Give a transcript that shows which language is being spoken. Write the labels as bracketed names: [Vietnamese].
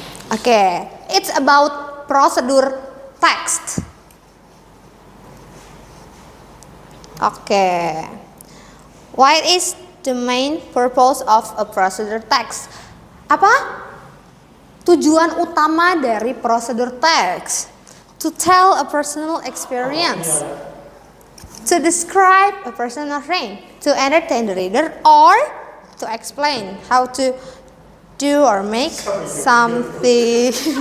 [English] Oke, it's about procedure text. Oke. What is the main purpose of a procedure text? [Indonesian] Apa? Tujuan utama dari procedure text. [English] To tell a personal experience. To describe a personal thing. To entertain the reader or to explain how to do or make something.